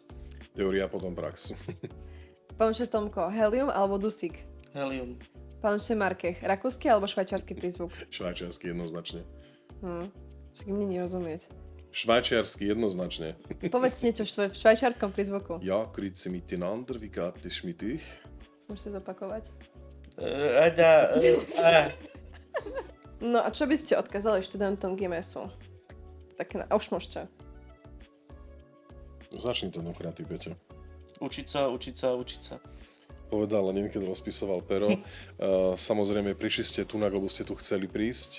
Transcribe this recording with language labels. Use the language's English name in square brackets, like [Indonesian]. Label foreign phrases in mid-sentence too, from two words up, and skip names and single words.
[Slovak] teória, potom prax. Pánče Tomko, helium alebo dusík? Helium. Pánče Markech, rakúsky alebo švajčiarsky prízvuk? Švajčiarsky jednoznačne. Však im není rozumieť. Švajčiarsky jednoznačne. Povedz niečo v švajčiarskom prízvuku. [German] Ja, [Swiss German] grüezi miteinander, [German] wie geht es mit euch? [Slovak] Môžete zopakovať. Ada. No a čo by ste odkázali študentom GMS-u? Také už môžete. Začni tentokrát, ty, Peťo. Učiť sa. Povedal len keď rozpisoval pero. Samozrejme, prišli ste tu, lebo ste tu chceli prísť.